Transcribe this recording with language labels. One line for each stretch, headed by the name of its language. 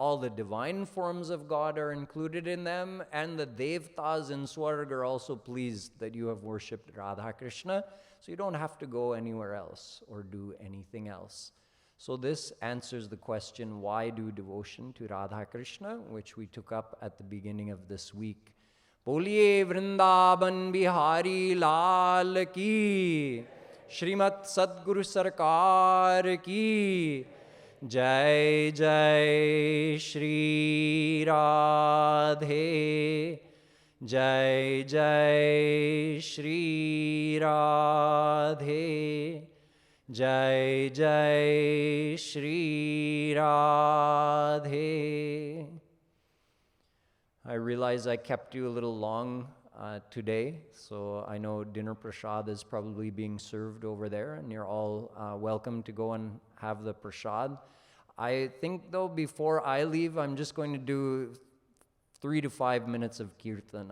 English: All the divine forms of God are included in them, and the Devtas in Swarg are also pleased that you have worshipped Radha Krishna, so you don't have to go anywhere else or do anything else. So this answers the question, why do devotion to Radha Krishna, which we took up at the beginning of this week.
Hindi: बोलिए वृंदावन बिहारी लाल की, श्रीमत् सद्गुरु सरकार की जय जय श्री राधे, जय जय श्री राधे, जय जय Shri Radhe.
English: I realize I kept you a little long today, so I know dinner prasad is probably being served over there, and you're all welcome to go and have the prasad. I think, though, before I leave, I'm just going to do 3 to 5 minutes of kirtan.